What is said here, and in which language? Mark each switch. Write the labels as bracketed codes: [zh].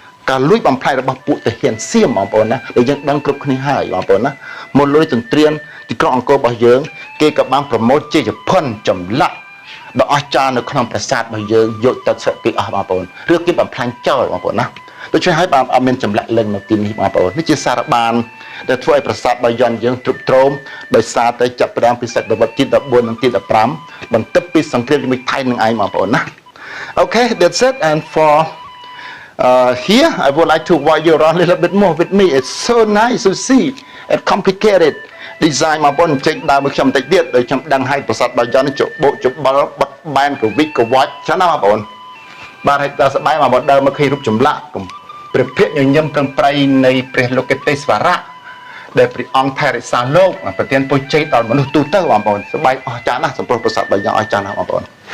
[km] ការលួចបំផ្លាញរបស់ពួកទាហានសៀមបងប្អូនណាដែលយើងដឹងគ្រប់គ្នាហើយបងប្អូនណាមកលួចទន្ទ្រានទីក្រុងអង្គររបស់យើងគេក៏បានប្រមូលជាភ័ណ្ឌចម្លាក់ដ៏អស្ចារ្យនៅក្នុងប្រាសាទរបស់យើងយកទៅស្រុកគេអស់បងប្អូនឬគេបំផ្លាញចោលបងប្អូនណាដូច្នេះហើយបានអត់មានចម្លាក់លឹងនៅទីនេះបងប្អូននេះជាសារបានដែលធ្វើឲ្យប្រាសាទបាយ័នយើងទ្រុបទ្រោមដោយសារតែចាប់ផ្ដើមពីសតវត្សទី14និងទី15បន្ទាប់ពីសង្គ្រាមជាមួយថៃនឹងឯងបងប្អូនណា [en] Okay, that's it. And for here I would like to walk you around a little bit more with me. It's so nice to see and complicated design [km] បងប្អូនចេញដើរមកខ្ញុំបន្តិចទៀតដោយខ្ញុំដឹងឲ្យប្រាសាទបាយ័ននេះជបោកជបល់បិទបែនកវិចកវាច់ចឹងណាបងប្អូនបាទឲ្យដល់ស្បែកមកដើរមកឃើញរូបចម្លាក់ព្រះភ័ក្រញញឹមក្រឹមប្រៃនៃព្រះលោកេទេសវរៈដែលព្រះអង្គថែរក្សាលោកប្រទានពរជ័យដល់មនុស្សទូទៅបងប្អូនស្បែកអស្ចារ្យណាស់សម្រាប់ប្រាសាទបាយ័នអស្ចារ្យណាស់បងប្អូន